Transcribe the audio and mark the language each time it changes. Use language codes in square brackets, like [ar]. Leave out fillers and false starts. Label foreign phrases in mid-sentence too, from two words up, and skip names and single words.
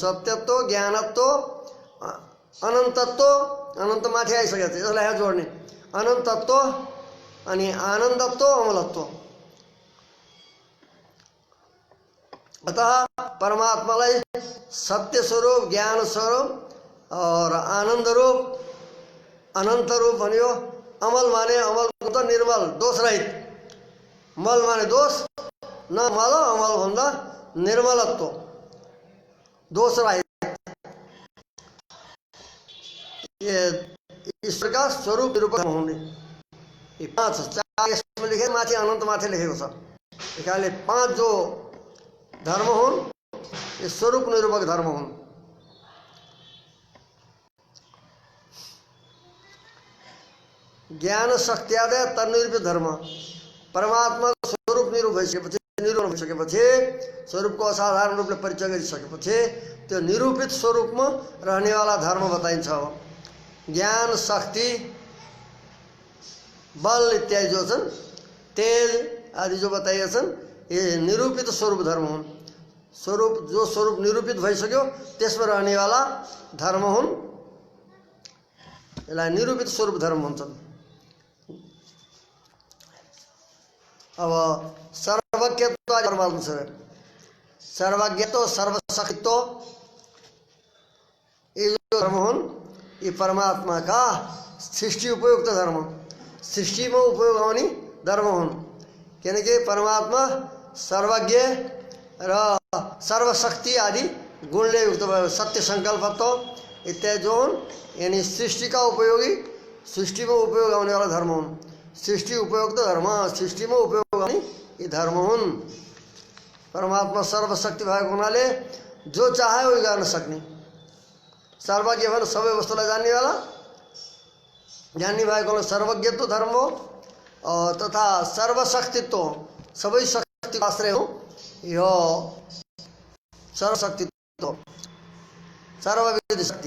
[ne] सत्यत्व, ज्ञानत्व, अनन्तत्व, अनन्तमाथि आइसकेको छ, यसलाई यहाँ जोड्ने, अनन्तत्व अनि आनन्दत्व, अमलत्व। अतः परमात्मालाई सत्य स्वरूप, ज्ञान स्वरूप और आनंद रूप, अनंत रूप भनियो। अमल माने अमल त निर्मल, दोष रहित। मल माने दोष न मल, अमल भन्दा निर्मलत्व, दोष रहित। [hi] ये ईश्वर का [ne] स्वरूप निरूपक हुने। ये 5 यसमा लेखे, माथि अनन्त माथि लेखेको छ। त्यस कारणले 5 जो धर्म हुन् ये स्वरूप निरूपक धर्म हुन्। ज्ञान शक्त्यादय तन्निरूपित धर्म, परमात्मा स्वरूप निरूपण भइसकेपछि, स्वरूपको असाधारण रूपले परिचय गरिसकेपछि त्यो निरूपित स्वरूपमा रहनेवाला धर्म बताइन्छ। ज्ञान, शक्ति, बल इत्यादि जो छन्, तेज आदि जो बताइएछन्, ये निरूपित स्वरूप धर्म हुन्। स्वरूप जो स्वरूप निरूपित भइसक्यो त्यसमा रहनेवाला धर्म हुन्। यसलाई निरूपित स्वरूप धर्म भन्छन्। अब सर्वज्ञत्व परमात्मा छ। सर्वज्ञत्व, सर्वशक्तित्व, ये जो धर्म हुन् [hi] ये परमात्मा का [ne] सृष्टि उपयुक्त धर्म, [hi] सृष्टि में उपयोग [ne] आउने धर्म हुन्। किनकि परमात्मा सर्वज्ञ र सर्वशक्ति आदि गुणले युक्त भयो। सत्य संकल्पत्व इत्यादि जो हुन् [hi] यानी सृष्टि का उपयोगी, सृष्टि में उपयोग आने वाला [ne] धर्म हुन्। सृष्टि उपयुक्त धर्म, [hi] सृष्टि में उपयोग [ne] आउने ये धर्म हुन्। परमात्मा सर्वशक्ति भएको हुनाले [hi] जो चाहे वही [ne] गर्न सक्ने, सर्वज्ञ भएर सबै वस्तुलाई जान्नेवाला, जान्ने भएको सर्वज्ञत्व धर्म हो। तथा सर्वशक्तित्व, सबै शक्ति आश्रय हो यो सर्वशक्तित्व, सर्वविध शक्ति।